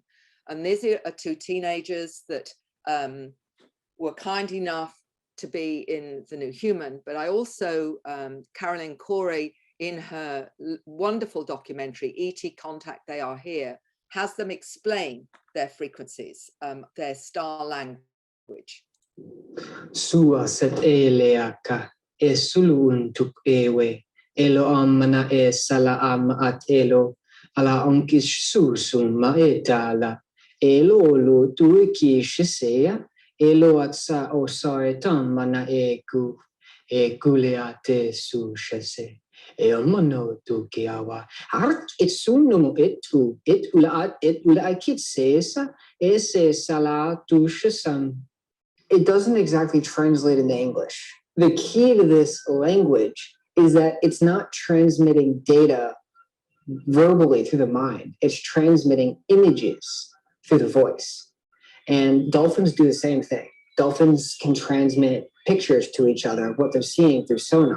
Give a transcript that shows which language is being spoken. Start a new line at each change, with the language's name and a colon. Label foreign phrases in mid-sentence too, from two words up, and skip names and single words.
English: And these are two teenagers that were kind enough to be in The New Human, but I also, Carolyn Corey, in her wonderful documentary, E.T. Contact, They Are Here, has them explain their frequencies, their star language. Sua set eleaka, e suluun tuk ewe, elo amana e sala am at elo, ala onkish susum ma etala, elo lo tuiki shisea, elo at sa osaetam mana e kuleate su shese. E mono tu kiawa. Art it sunum etu, et ula akit sesa, ese sala tu shisam. It doesn't exactly translate into English. The key to this language is that it's not transmitting data verbally through the mind. It's transmitting images through the voice. And dolphins do the same thing. Dolphins can transmit pictures to each other of what they're seeing through sonar.